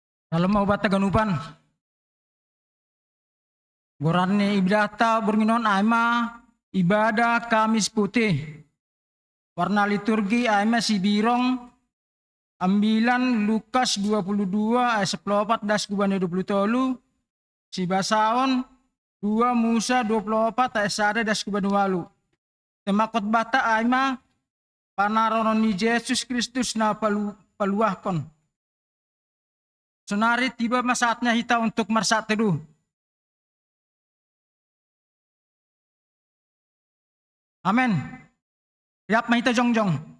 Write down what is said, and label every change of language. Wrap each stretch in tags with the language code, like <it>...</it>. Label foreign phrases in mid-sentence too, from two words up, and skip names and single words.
<bts>Dalam obat taganupan. Gorannya ibadata berminon aima ibadah Kamis Putih.</bts> <id>Warna liturgi</id> <bts>aima si birong ambilan Lukas 22 ayat 14 das kubane 23 si basaon 2 Musa 24 ayat 1 das kubane 8.</bts> <id>Tema khotbah</id> <bts>ta aima panaronon ni Yesus Kristus na paluahkon.</bts> <id>Sonari tiba saatnya kita untuk mersat teduh. Amin.</id> <bts>Yap mahita jongjong.</bts>